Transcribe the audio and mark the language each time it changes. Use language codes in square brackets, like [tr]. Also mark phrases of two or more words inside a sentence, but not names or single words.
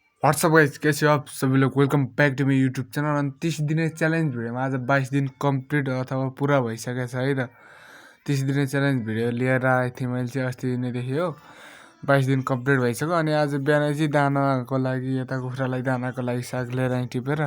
[en] What's up guys, [hi] कैसे हो आप सभी लोग। [en] Welcome back to my YouTube channel. [ne] अनि 30 दिने [en] challenge videoमा [ne] आज 22 दिन कम्प्लिट अथवा पुरा भइसकेको छ है त। 30 दिने [en] challenge video [ne] लिएर आएको थिएँ मैले चाहिँ अस्ति दिनदेखि हो। 22 दिन कम्प्लिट भइसक्यो। अनि आज बिहान चाहिँ दानाको लागि यता कुखुरालाई दानाको लागि साग लिएर आएँ टिपेर।